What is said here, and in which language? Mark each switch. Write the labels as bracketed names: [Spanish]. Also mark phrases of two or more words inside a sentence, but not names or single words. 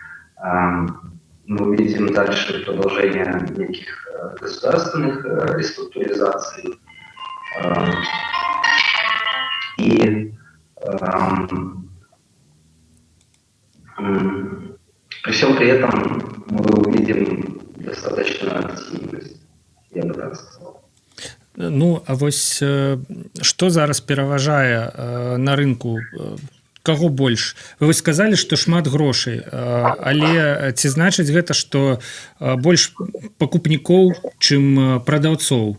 [Russian] Мы видим дальше продолжение неких государственных реструктуризаций. И при всем при этом мы увидим достаточную активность, я бы так сказал. [Belarusian] Ну, а вось што зараз пераважае на рынку? Каго больш? Вы сказалі, што шмат грошай, але ці значыць гэта, што больш пакупнікоў, чым прадаўцоў?